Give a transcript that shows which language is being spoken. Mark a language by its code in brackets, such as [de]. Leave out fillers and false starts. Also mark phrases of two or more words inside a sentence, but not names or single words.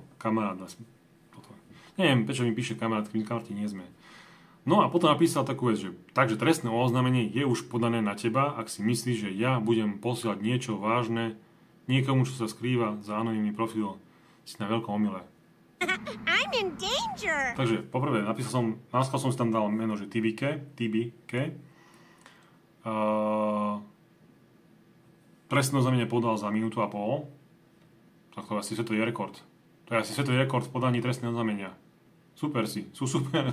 [sk] Kamarát. Neviem, prečo mi píše kamarát, keď kamaráti nie sme. No a potom napísal takú vec, že takže trestné oznámenie je už podané na teba, ak si myslíš, že ja budem posielať niečo vážne niekomu, čo sa skrýva za anonymný profil. Si na veľkom omyle. [en] I'm in danger. [sk] Takže poprvé, náskal som si tam dal meno, že TBK. Trestné oznámenie podal za 1,5 minúty. Tak to je asi svetový rekord. To je asi svetový rekord v podaní trestného oznámenia. Super super.